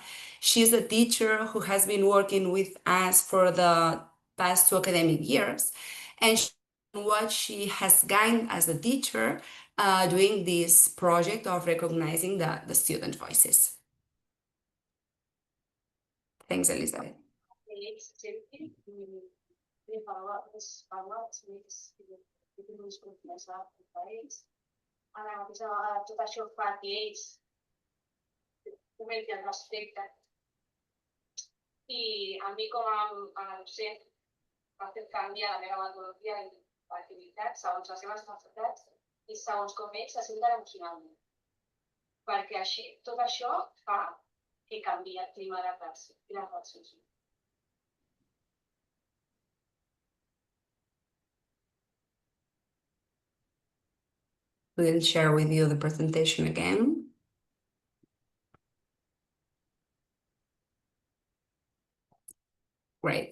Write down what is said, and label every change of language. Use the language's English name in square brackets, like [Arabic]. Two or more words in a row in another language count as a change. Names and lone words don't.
[English] She's a teacher who has been working with us for the past 2 academic years. And what she has gained as a teacher doing this project of recognizing the student voices. Thanks, Elizabeth. [Catalan] Ara mateix tot això fa que ells fomenti el respecte. I a mi com a docent m'ha fet canviar la meva metodologia d'activitat segons les seves necessitats i segons com ells se senten emocionalment. Perquè així, tot això fa que canviï el clima de la classe i les relacions. [English] We'll share with you the presentation again. Great.